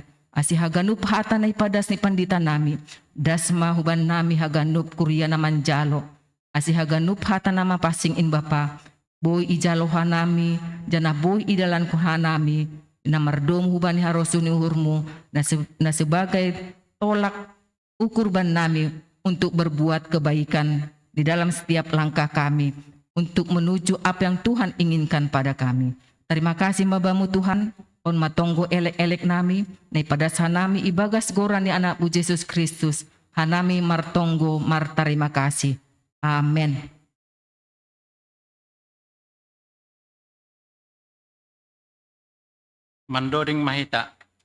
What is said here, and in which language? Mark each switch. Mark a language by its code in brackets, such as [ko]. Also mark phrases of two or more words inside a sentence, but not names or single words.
[bts] Asi haganup hata na ipadas ni pandita nami. Dasma huban nami haganup kurya naman jalo. Asi haganup hata nama pasing in Bapa. Boy ijalo hanami. Jana boy idalan ko hanami. Na mardom hubani harosu ni uhurmu. [id] Na sebagai tolak ukur ban nami. Untuk berbuat kebaikan. Di dalam setiap langkah kami. Untuk menuju apa yang Tuhan inginkan pada kami. Terima kasih Babamu Tuhan. [bts] On matonggo elek-elek nami. Na ipadas hanami ibagas goran ni anakmu Yesus Kristus. Hanami martonggo martarima kasih. Amin. Mandoding mahita.